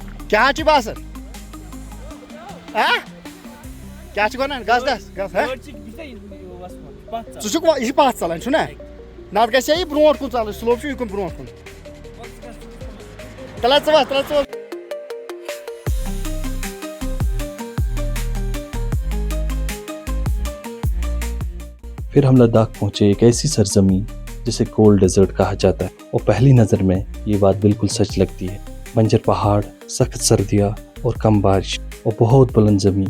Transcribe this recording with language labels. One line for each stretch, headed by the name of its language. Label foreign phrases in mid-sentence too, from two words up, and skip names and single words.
Kashmiri: کیا چھ باسان کیا چھ ونان گس گس گس ژٕ چھُکھ یہِ چھِ پتھ ژلان چھُنا نتہٕ گژھِ ہا یہِ برونٛٹھ کُن ژلُن سلوپ چھُ یِکُن برونٛٹھ کُن تیٚلہِ ژٕ وَس تیٚلہِ ژٕ وَس
Urdu: پھر ہم لداخ پہنچے ایک ایسی سرزمین جسے
English: cold desert
Urdu: کہا جاتا ہے اور پہلی نظر میں یہ بات بالکل سچ لگتی ہے. بنجر پہاڑ، سخت سردیاں اور کم بارش اور بہت بلند زمین.